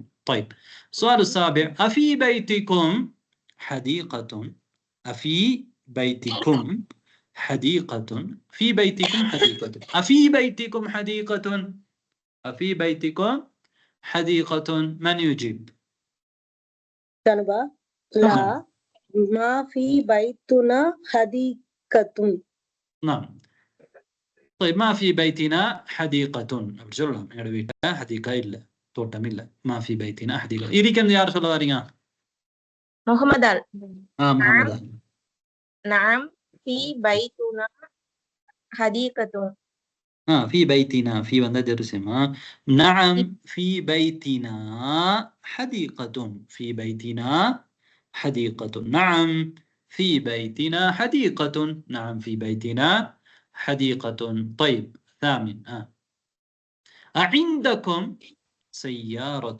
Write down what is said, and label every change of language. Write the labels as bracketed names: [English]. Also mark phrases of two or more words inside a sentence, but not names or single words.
[Arabic] طيب السؤال السابع أفي بيتكم حديقة؟ أفي بيتكم حديقة؟ في بيتكم حديقة. أفي بيتكم حديقة؟ أفي بيتكم حديقة. من يجيب؟ جنابا لا ما في بيتنا حديقة. نعم. طيب ما في بيتنا حديقة. [Tamil] சொல்லலாம். எங்க வீட்ல ஹதீகா இல்ல, தோட்டம் இல்ல. [Arabic] ما في بيتنا حديقة. [Tamil] இதுக்கு யார் சொல்ல வரீங்க? [Arabic] محمد ال. محمد ال. نعم في بيتنا حديقة. في بيتنا. في [Tamil] வந்து ஜெருசமா. [Arabic] نعم في بيتنا حديقة. في بيتنا حديقة. نعم في بيتنا حديقة. نعم في بيتنا حديقة. طيب ثامن أعندكم سيارة؟